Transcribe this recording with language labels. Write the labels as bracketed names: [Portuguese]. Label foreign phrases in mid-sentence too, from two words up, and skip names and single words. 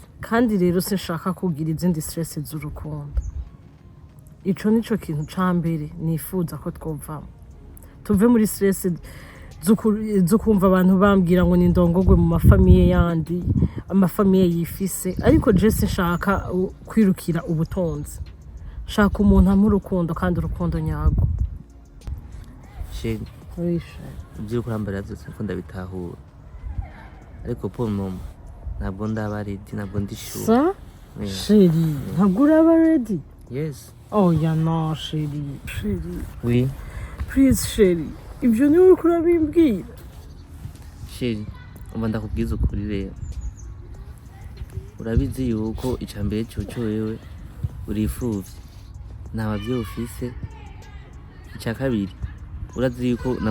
[Rundi] kandi rero sinshaka kugira izindi stress z'urukundo ico nico kintu ca mbere nifuza ko twovamo tuve muri stress zo kumva abantu bambwira ngo ni ndongogwe mu mafamiye yandi amafamiye yifise ariko je sinshaka kwirukira ubutonzi shaka umuntu ampa urukundo kandi urukundo nyago sheri ibyo kurambara byose ko ndabitahura ariko [French] pour moment [Rundi] ntabwo ndaba ready ntabwo ndishuye sa sheri ntabwo uraba ready yes [English] oh ya no sheri oui [Rundi] please sheri ibyo ni uri kurabimbwira sheri umva ndakubwiza ukuri rero urabizi yuko icambere cyo wewe urifuvye nta bavyeyi ufise icya kabiri urazi yuko na